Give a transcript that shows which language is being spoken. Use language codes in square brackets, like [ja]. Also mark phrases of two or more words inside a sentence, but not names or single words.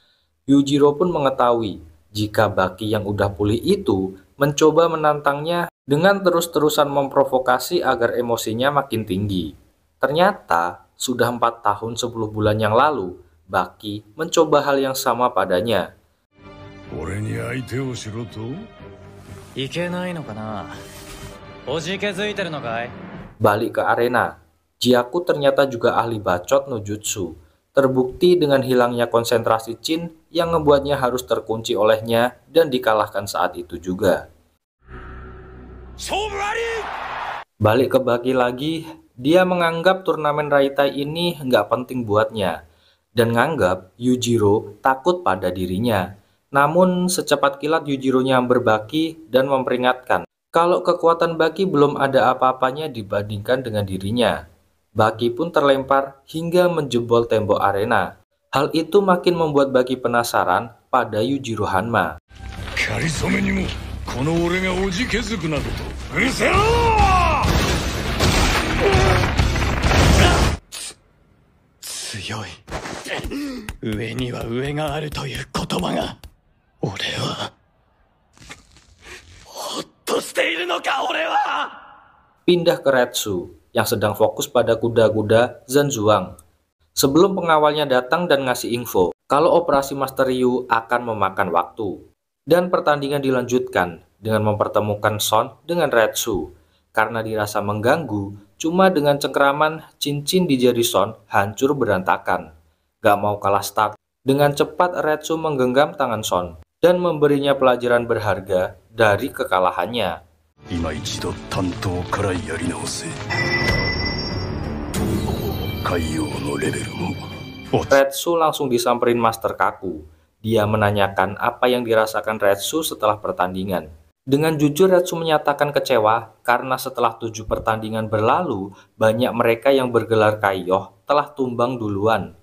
[id] Yujiro pun mengetahui jika Baki yang udah pulih itu mencoba menantangnya dengan terus-terusan memprovokasi agar emosinya makin tinggi. Ternyata, sudah 4 tahun 10 bulan yang lalu, Baki mencoba hal yang sama padanya. [ja] 俺に相手をしろと？いけないのかな。おじけづいてるのかい。 [id] Balik ke arena, Jiaku ternyata juga ahli bacot [ja] の術. [id] Terbukti dengan hilangnya konsentrasi Chin yang membuatnya harus terkunci olehnya dan dikalahkan saat itu juga. Balik ke Baki lagi, dia menganggap turnamen Raitai ini nggak penting buatnya dan nganggap Yujiro takut pada dirinya. Namun secepat kilat Yujiro nyamber Baki dan memperingatkan kalau kekuatan Baki belum ada apa-apanya dibandingkan dengan dirinya. Baki pun terlempar hingga menjebol tembok arena. Hal itu makin membuat Baki penasaran pada Yujiro Hanma. [ja] かりそめにもこの俺がおじけづくなどとうるせろ！強い。上には上があるという言葉が。俺は。ほっとしているのか、俺は。 [id] Pindah ke Retsu yang sedang fokus pada kuda-kuda Zanzuang. Sebelum pengawalnya datang dan ngasih info kalau operasi Master Ryu akan memakan waktu. Dan pertandingan dilanjutkan dengan mempertemukan Son dengan Retsu. Karena dirasa mengganggu, cuma dengan cengkeraman cincin di jari Son hancur berantakan. Gak mau kalah start, dengan cepat Retsu menggenggam tangan Son dan memberinya pelajaran berharga dari kekalahannya. [ja] 今一度担当からやり直せ。海洋のレベルも。 [id] Retsu langsung disamperin Master Kaku. Dia menanyakan apa yang dirasakan Retsu setelah pertandingan. Dengan jujur Retsu menyatakan kecewa karena setelah 7 pertandingan berlalu, banyak mereka yang bergelar Kaiyoh telah tumbang duluan.